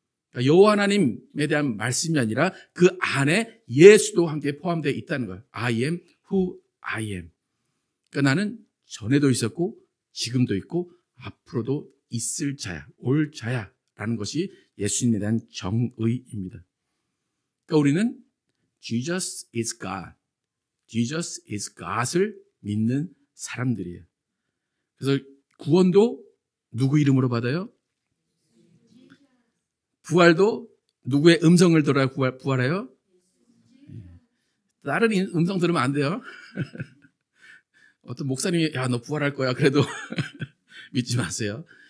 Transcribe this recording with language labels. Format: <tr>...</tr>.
<ko>그러니까 여호와 하나님에 대한 말씀이 아니라 그 안에 예수도 함께 포함되어 있다는 거예요.</ko> <en>I am who I am.</en> <ko>그러니까 나는 전에도 있었고 지금도 있고 앞으로도 있을 자야, 올 자야라는 것이 예수님에 대한 정의입니다. 그러니까 우리는</ko> <en>Jesus is God, Jesus is God</en> <ko>을 믿는 사람들이에요. 그래서 구원도 누구 이름으로 받아요? 부활도 누구의 음성을 들어야 부활해요? 다른 음성 들으면 안 돼요. 어떤 목사님이 야, 너 부활할 거야. 그래도 믿지 마세요.</ko>